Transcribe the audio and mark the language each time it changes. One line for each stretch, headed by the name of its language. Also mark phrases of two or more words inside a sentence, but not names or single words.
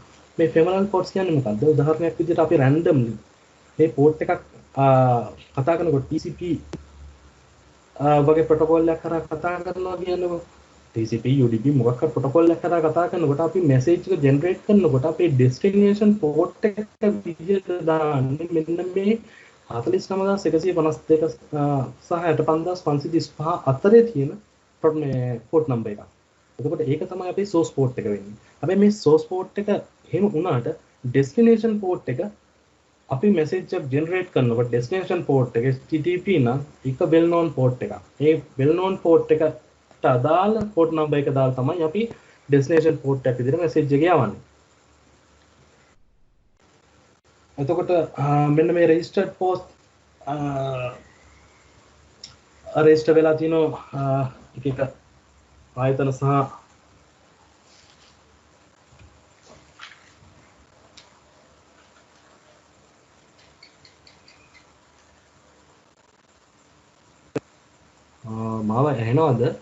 Sinhala: මේ
English: ephemeral ports
Sinhala: කියන්නේ මොකද්ද? උදාහරණයක් විදිහට අපි randomly මේ port එකක් කතා කරනකොට TCP වගේ protocol එකක් කරා කතා කරනවා කියනකොට TCP UDP මොකක් හරි protocol එකක් කරා කතා කරනකොට අපි message එක generate කරනකොට අපේ
English: destination port
Sinhala: එක විදිහට දාන්නේ මෙන්න මේ 49152 සහ 65535 අතරේ තියෙන
English: port number
Sinhala: එක. එතකොට ඒක තමයි අපේ
English: source port
Sinhala: එක වෙන්නේ. හැබැයි මේ
English: source port
Sinhala: එක එහෙම වුණාට
English: destination port
Sinhala: එක අපි message එක generate කරනකොට
English: destination port
Sinhala: එක HTTP නම් එක
English: well known port
Sinhala: එකක්. මේ
English: well known port
Sinhala: එකට අදාළ
English: port number
Sinhala: එක දාලා තමයි අපි
English: destination port
Sinhala: එක විදිහට message එක යවන්නේ. එතකොට මෙන්න මේ
English: registered post
Sinhala: register වෙලා තියෙනවා එක ආයතන සහ මාව ඇහෙනවද?